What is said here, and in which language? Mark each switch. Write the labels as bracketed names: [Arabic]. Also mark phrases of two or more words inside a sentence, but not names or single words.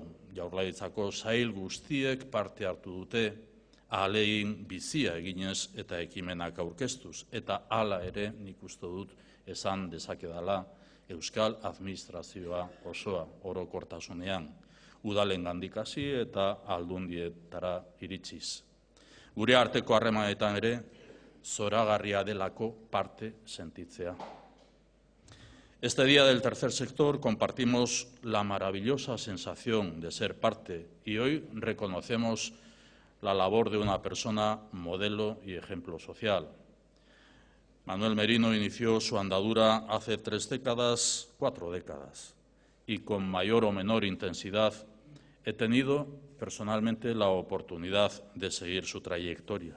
[Basque] Jaurlaritzako sail guztiek parte hartu dute, ahalegin bizia eginez eta ekimenak aurkeztuz, eta hala ere nik uste dut esan dezakedala Euskal Administrazioa osoa orokortasunean, udalengandik hasi eta aldundietara iritsiz. Gure arteko harremanetan ere zoragarria delako parte sentitzea. [Spanish] Este día del tercer sector compartimos la maravillosa sensación de ser parte y hoy reconocemos la labor de una persona modelo y ejemplo social. Manuel Merino inició su andadura hace 4 décadas, y con mayor o menor intensidad he tenido personalmente la oportunidad de seguir su trayectoria.